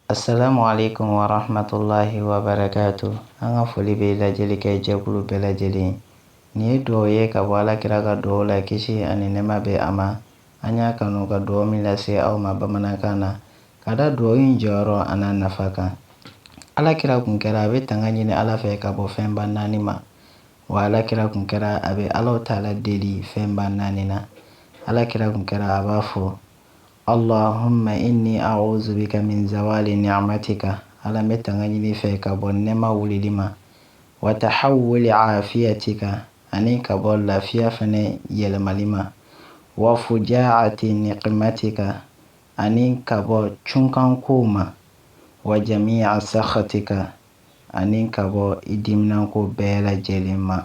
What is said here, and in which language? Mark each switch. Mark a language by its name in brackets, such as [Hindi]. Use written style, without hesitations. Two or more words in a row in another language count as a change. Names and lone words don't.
[Arabic] السلام عليكم ورحمة الله وبركاته. [Bambara] An ka foli bɛ lajɛli kɛ jɛkulu bɛɛ lajɛlen. Nin ye dugawu ye ka bɔ Alakira ka dugawu la, kisi ani nɛɛma bɛ a ma. An y'a kanu ka dugawu min lase aw ma bamanankan na, ka da dugawu in jɔyɔrɔ a n'a nafa kan. Alakira kun kɛra a bɛ tanga ɲini Ala fɛ ka bɔ fɛnba 4 ma, wa Alakira kun kɛra a bɛ Alahu Taala deli fɛnba 4 na. Alakira kun kɛra a b'a fɔ: [Arabic] اللهم إني أعوذ بك من زوال نعمتك. [Bambara] Ala n bɛ tanga ɲini fɛ ka bɔ nɛɛma wulili ma, [Arabic] وتحول عافيتك, [Bambara] ani ka bɔ lafiya fɛnɛ yɛlɛmali ma, [Arabic] وفجاءة نقمتك, [Bambara] ani ka bɔ cunkankow ma, [Arabic] وجميع سخطك, [Bambara] ani ka bɔ i diminanko bɛɛ lajɛlen ma.